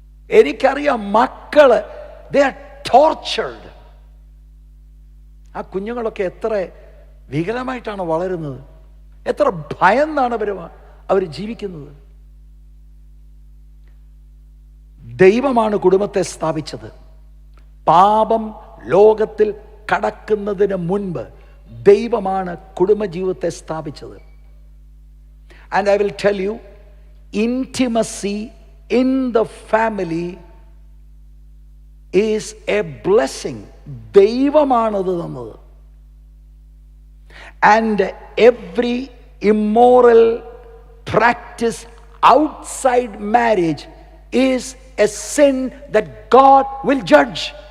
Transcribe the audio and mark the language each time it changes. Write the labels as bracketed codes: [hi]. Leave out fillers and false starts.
[ml] എനിക്കറിയാം മക്കള്, [en] they are tortured. [ml] ആ കുഞ്ഞുങ്ങളൊക്കെ എത്ര വികലമായിട്ടാണ് വളരുന്നത്, എത്ര ഭയന്നാണ് അവർ ജീവിക്കുന്നത്. ദൈവമാണ് കുടുംബത്തെ സ്ഥാപിച്ചത്. പാപം ലോകത്തിൽ കടക്കുന്നതിന് മുൻപ് ദൈവമാണ് കുടുംബജീവിതത്തെ സ്ഥാപിച്ചത്. [en] And I will tell you, intimacy in the family is a blessing. [ml] ദൈവമാണത് തന്നത്. [en] And every immoral practice outside marriage is a sin that God will judge.